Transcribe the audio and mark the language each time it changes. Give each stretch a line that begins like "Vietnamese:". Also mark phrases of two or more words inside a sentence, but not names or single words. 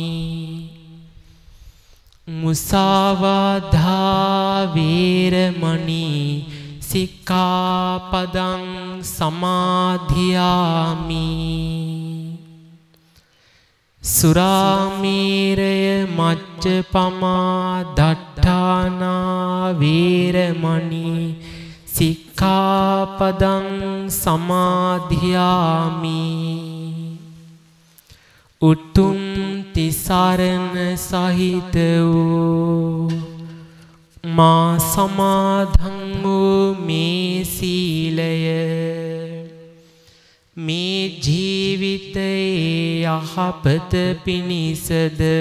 Pali: මුසාවාදා වේරමණී සික්ඛාපදං සමාදියාමි. සුරාමේරය මච්චපමා දට්ඨානා වේරමණී සික්ඛාපදං සමාදියාමි.
Sinhala: උතුම් තිසරණ සහිත වූ මා සමාදන් වූ මේ සීලය මේ ජීවිතයේ යහපත පිණිසද